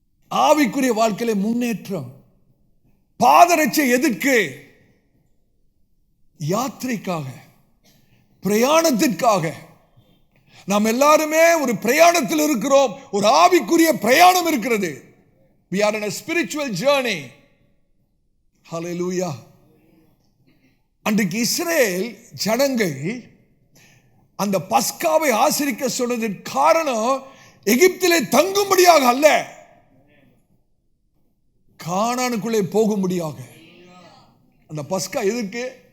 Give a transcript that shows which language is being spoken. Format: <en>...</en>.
<ta>ஆவிக்குரிய வாழ்க்கையிலே முன்னேற்றம். பாதரட்சை எதுக்கு? யாத்திரைக்காக, பிரயாணத்திற்காக. நாம் எல்லாருமே ஒரு பிரயாணத்தில் இருக்கிறோம். ஒரு ஆவிக்குரிய பிரயாணம் இருக்கிறது.</ta> <en>We are in a spiritual journey. Hallelujah.</en> <ta>அன்றைக்கு இஸ்ரேல் ஜனங்கள் அந்த பஸ்காவை ஆசரிக்க சொன்னதற்கு காரணம் எகிப்திலே தங்கும்படியாக அல்ல, கானானுக்குள்ளே போகும்படியாக. அந்த பஸ்கா எதுக்கு?</ta>